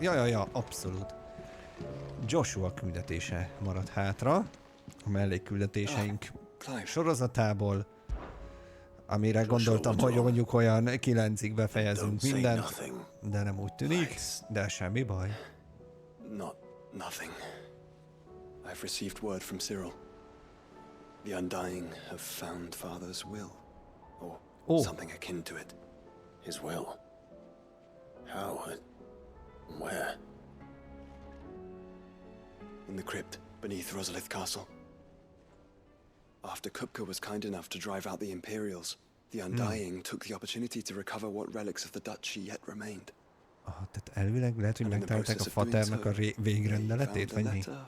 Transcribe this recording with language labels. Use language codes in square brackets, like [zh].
[hu] Ja, abszolút. Joshua küldetése maradt hátra. A mellékküldetéseink sorozatából, amire gondoltam, hogy mondjuk olyan 9-ig befejezünk mindent, de nem úgy tűnik, de semmi baj. [en] Nothing. I've received word from Cyril. The Undying have found Father's will, or something akin to it. His will? How and where? In the crypt beneath Rosalith Castle. After Kupka was kind enough to drive out the Imperials, the Undying took the opportunity to recover what relics of the duchy yet remained. [hu] Tehát elvileg lehet, hogy megtalálták a faternak a végrendeletét, vagy mi?